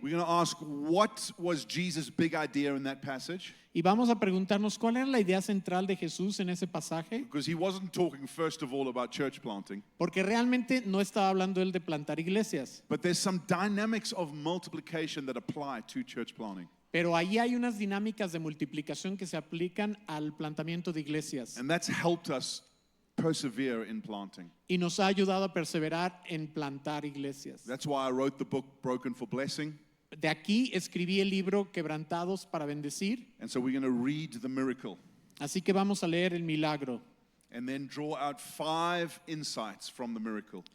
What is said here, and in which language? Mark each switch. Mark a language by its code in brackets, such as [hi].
[en] We're going to ask, what was Jesus' big idea in that passage? [es] y vamos a preguntarnos cuál era la idea central de Jesús en ese pasaje, [en] Because he wasn't talking, first of all, about church planting. [es] porque realmente no estaba hablando él de plantar iglesias, [en] But there's some dynamics of multiplication that apply to church planting. [es] pero ahí hay unas dinámicas de multiplicación que se aplican al plantamiento de iglesias [en] And that's helped us persevere in planting. [es] y nos ha ayudado a perseverar en plantar iglesias. [en] That's why I wrote the book Broken for Blessing. [es] De aquí escribí el libro Quebrantados para Bendecir, [en] And so we're going to read the miracle [es] así que vamos a leer el milagro [en] and then draw out 5 insights from the miracle.